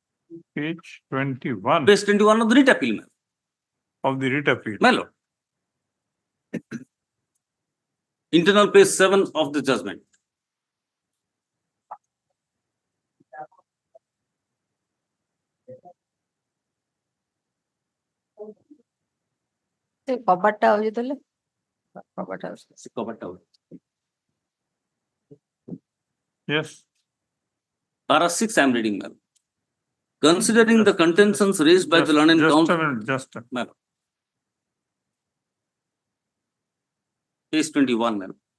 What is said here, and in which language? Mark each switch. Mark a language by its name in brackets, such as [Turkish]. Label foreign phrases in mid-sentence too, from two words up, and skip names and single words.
[English] Page 21 Page 21 of the writ appeal, my lord. of the writ appeal. My lord. Internal page 7 of the judgment. [Odia] ସେ କବାଟଟା ହଉଛି ତାହେଲେ କବାଟ ହଉଛି [English] Cover tower. Yes. Para 6 I am reading, ma'am. Considering the contentions raised by the learned Just a counsel. minute, just a Ma'am. Page 21, ma'am.